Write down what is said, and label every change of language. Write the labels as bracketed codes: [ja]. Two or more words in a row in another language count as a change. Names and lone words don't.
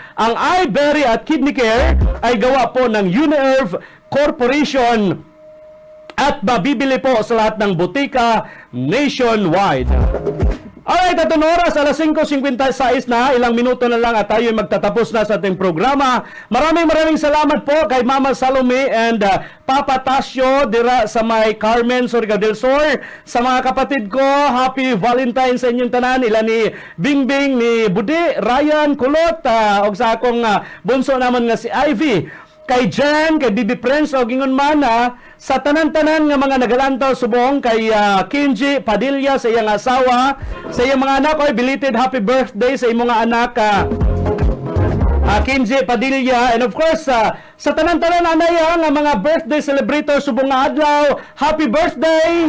[tl] Ang iBerry at Kidney Care ay gawa po ng Uniherve Corporation at mabibili po sa lahat ng butika nationwide. Alright, at oras, alas 5:56 na, ilang minuto na lang at tayo magtatapos na sa ating programa. Maraming salamat po kay Mama Salome and Papa Tasio dira sa may Carmen, Surigao del Sur. [ceb] Sa mga kapatid ko, [en] happy Valentine's [ceb] sa inyong tanan. Ila ni Bingbing, ni Budi, Ryan, Kulot, o sa akong bunso naman nga si Ivy. Kay Jen, kay Bibi Prince o gingon man sa tanan-tanan nga mga nagalantaw subong kay Kinji Padilla sa iyang asawa, sa iyang mga anak, oy [en] belated happy birthday [ceb] sa imong anak Kinji Padilla, [en] and of course [ceb] sa tanan-tanan anaya nga mga [en] birthday celebrators [ceb] subong nga adlaw, [en] happy birthday!